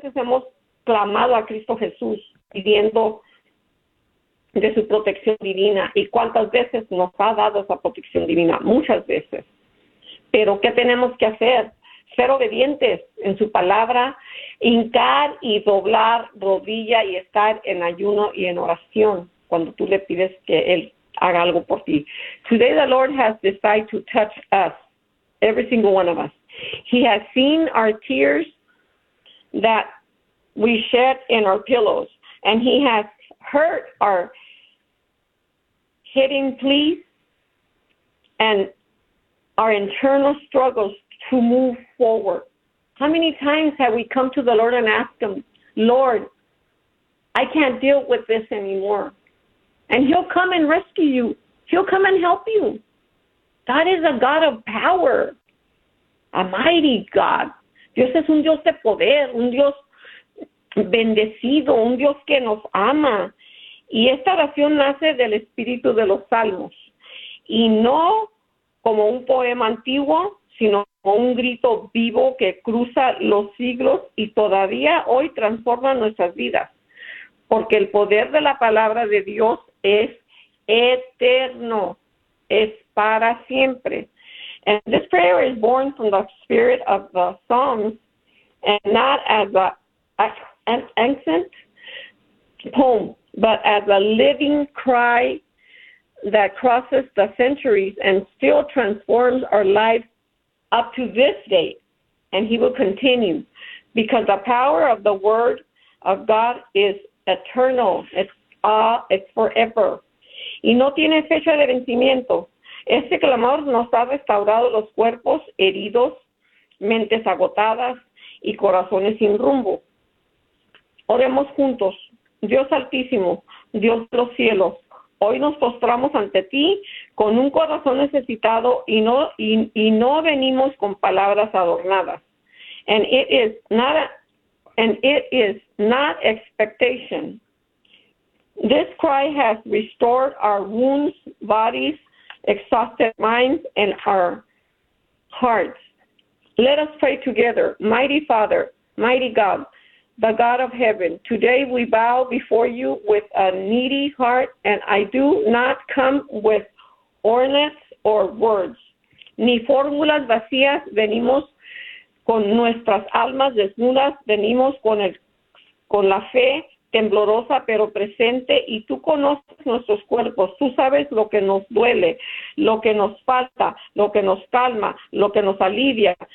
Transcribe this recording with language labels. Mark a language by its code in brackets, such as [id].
[es] hemos clamado a Cristo Jesús pidiendo de su protección divina, y cuántas veces nos ha dado esa protección divina, muchas veces. Pero ¿qué tenemos que hacer? Ser obedientes en su palabra, hincar y doblar rodilla y estar en ayuno y en oración cuando tú le pides que Él haga algo por ti. [en] Today the Lord has decided to touch us, every single one of us. He has seen our tears that we shed in our pillows, and He has heard our hidden pleas and our internal struggles to move forward. How many times have we come to the Lord and asked Him, Lord, I can't deal with this anymore. And He'll come and rescue you. He'll come and help you. God is a God of power, a mighty God. [es] Dios es un Dios de poder, un Dios bendecido, un Dios que nos ama. Y esta oración nace del espíritu de los salmos. Y no como un poema antiguo, sino como un grito vivo que cruza los siglos y todavía hoy transforma nuestras vidas. Porque el poder de la palabra de Dios es eterno, es para siempre. [en] And this prayer is born from the spirit of the Psalms, and not as an ancient poem, but as a living cry that crosses the centuries and still transforms our lives up to this day. And He will continue, because the power of the word of God is eternal. It's forever. [es] Y no tiene fecha de vencimiento. Este clamor nos ha restaurado los cuerpos heridos, mentes agotadas y corazones sin rumbo. Oremos juntos. Dios Altísimo, Dios de los cielos, hoy nos postramos ante ti con un corazón necesitado y no venimos con palabras adornadas. [en] And it is not expectation. This cry has restored our wounds, bodies, exhausted minds, and our hearts. Let us pray together. Mighty Father, mighty God, the God of heaven, today we bow before you with a needy heart, and I do not come with ornaments or words. [es] Ni fórmulas vacías, venimos con nuestras almas desnudas, venimos con la fe temblorosa pero presente, y tú conoces nuestros cuerpos, tú sabes lo que nos duele, lo que nos falta, lo que nos calma, lo que nos alivia.